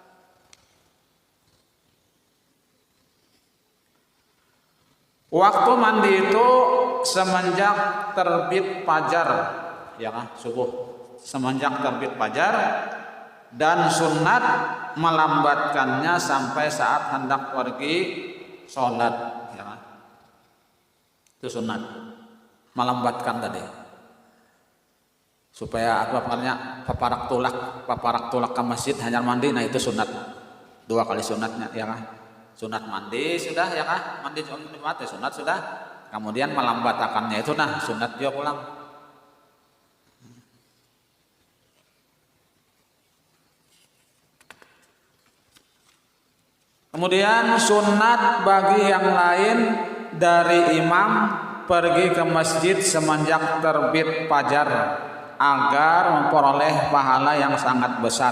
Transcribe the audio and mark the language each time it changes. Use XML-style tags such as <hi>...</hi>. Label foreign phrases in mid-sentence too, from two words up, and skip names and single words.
<id>Waktu mandi itu semenjak terbit fajar, ya kan, subuh. Semenjak terbit fajar dan sunat melambatkannya sampai saat hendak pergi sholat, ya kan. Itu sunat, melambatkan tadi.</id> <bjn>Supaya apa namanya paparak tulak ke masjid hanya mandi, nah itu sunat.</bjn> <id>2 kali sunatnya, ya kan. Sunat mandi sudah ya kan, mandi Jumat ya sunat sudah, kemudian melambatakannya itu nah sunat dia pulang. Kemudian sunat bagi yang lain dari imam pergi ke masjid semenjak terbit fajar agar memperoleh pahala yang sangat besar.</id>